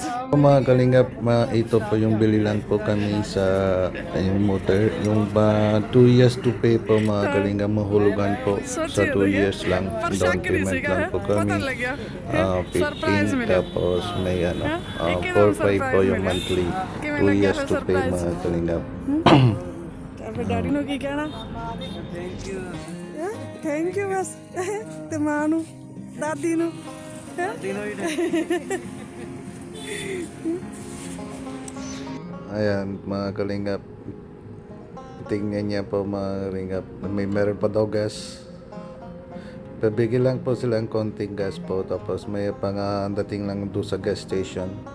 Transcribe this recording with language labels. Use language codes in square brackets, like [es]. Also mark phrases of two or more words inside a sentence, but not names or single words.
[tl] Mga Kalingap, ito po yung bili lang po kami sa yung motor, yung [en] 2 years to pay [tl] po mga Kalingap, mahulugan po sa 2 years lang, [en] down payment [tl] lang po kami 15, tapos may ano 4-5 po yung monthly, [en] 2 years to pay [tl] mga Kalingap. [pa] ਡੈਡੀ ਨੂੰ ਕੀ ਕਹਿਣਾ [en] thank you [pa] ਬਸ ਤੇ ਮਾਂ ਨੂੰ ਦਾਦੀ ਨੂੰ [tl] Ayan mga Kalingap, tingnan niya po mga Kalingap, meron pa daw gas. Pabigil lang po silang konting gas po, tapos may dating lang doon sa gas station.